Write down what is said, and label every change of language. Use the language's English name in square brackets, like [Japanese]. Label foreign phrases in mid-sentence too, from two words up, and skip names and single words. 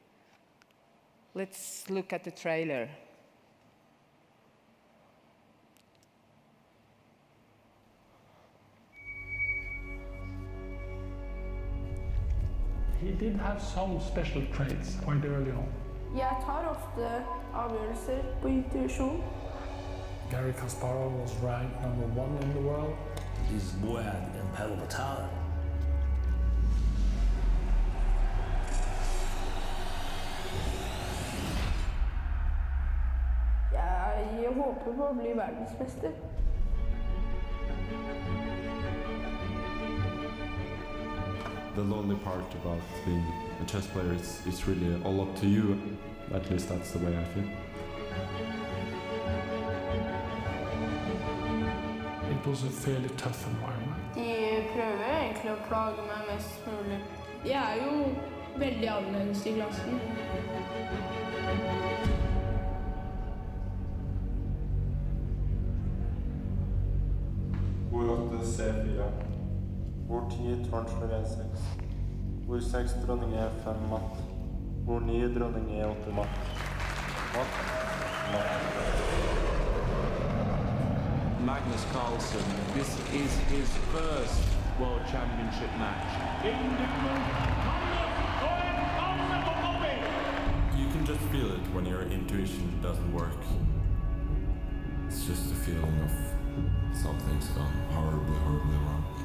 [English] Let's look at the trailer. He did have some special traits quite early on. [Norwegian] Jeg tar ofte avgjørelser på intuisjon. [English] Garry Kasparov was ranked #1 in the world. He's boy and hell of a talent. [Norwegian] Jeg håper på å bli verdensmester. [English] The lonely part about being a chess player is it's really all up to you. At least that's the way I feel. It was a fairly tough environment. [Norwegian] De prøver egentlig å plage meg mest mulig. Jeg jo veldig annerledes I klassen. Hvor 8 C4. Hvor 10 tårn slår E6. Hvor 6 dronning E5 matt. Hvor 9 dronning E8 matt. Matt. [English] Magnus Carlsen, this is his first World Championship match. You can just feel it when your intuition doesn't work. It's just a feeling of something's gone horribly, horribly wrong.